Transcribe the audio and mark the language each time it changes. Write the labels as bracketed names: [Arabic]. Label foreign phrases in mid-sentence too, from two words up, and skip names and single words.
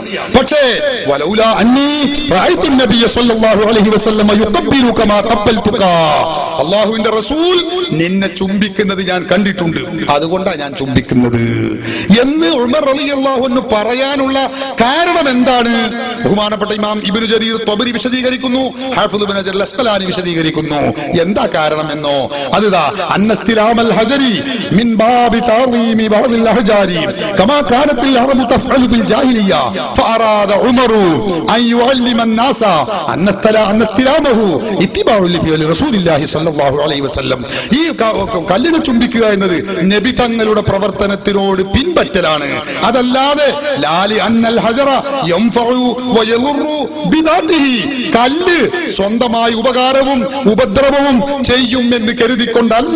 [Malayalam] പക്ഷേ [Arabic] ولولا أني رأيت النبي صلى الله عليه وسلم يقبل كما قبلتك, [Malayalam] അല്ലാഹുവിന്റെ റസൂൽ നിന്നെ ചുംബിക്കുന്നത് ഞാൻ കണ്ടിട്ടുണ്ട്, അതുകൊണ്ടാണ് ഞാൻ ചുംബിക്കുന്നത് എന്ന് ഉമർ [Arabic] رضي الله عنه [Malayalam] പറയാനുള്ള കാരണം എന്താണ്? ബഹുമാനപ്പെട്ട ഇമാം ഇബ്നു ജരീർ ത്വബരി വിശദീകരിക്കുന്നു, ഹാഫിദ് ഇബ്നു ഹജർ അസ്ഖലാനി വിശദീകരിക്കുന്നു. എന്താ കാരണം എന്നോ, അതുതാ [Arabic] أن استلام الحجر من باب تعظيم بعض الأحجار كما كانت العرب تفعل في الجاهلية فأراد عمر أن يعلم الناس أن استلامه اتباع لفعل رسول الله صلى الله عليه وسلم. [Malayalam] ഈ കല്ലിനെ ചുംബിക്കുക എന്നത് നബി തങ്ങളുടെ പ്രവർത്തനത്തിനോട് പിൻപറ്റലാണ്, അതല്ലാതെ [Arabic] لا لأن الحجر ينفع ويضر بذاته, [Malayalam] കല്ല് സ്വന്തമായി ഉപകാരവും ഉപദ്രവവും ചെയ്യും എന്ന് കരുതിക്കൊണ്ടല്ല.